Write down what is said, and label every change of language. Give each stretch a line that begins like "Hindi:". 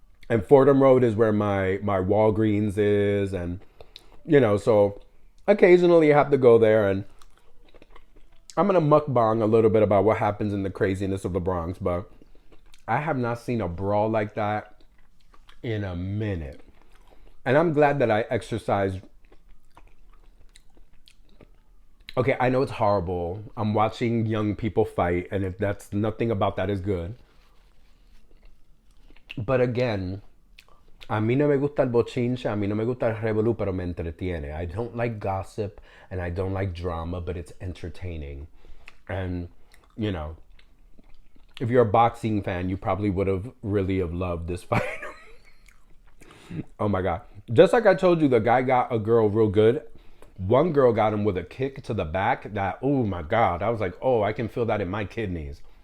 English: And Fordham Road is where my Walgreens is, and so occasionally I have to go there, and I'm gonna mukbang a little bit about what happens in the craziness of the Bronx, but I have not seen a brawl like that in a minute. And I'm glad that I exercised. Okay, I know it's horrible. I'm watching young people fight, and if that's nothing about that is good. But again,
Spanish: a mí no me gusta el bochinche, a mí no me gusta el revolú, pero me entretiene.
English: I don't like gossip and I don't like drama, but it's entertaining. And, you know, if you're a boxing fan, you probably would have really have loved this fight. Oh my God. Just like I told you, the guy got a girl real good. One girl got him with a kick to the back that, oh my God. I was like, oh, I can feel that in my kidneys.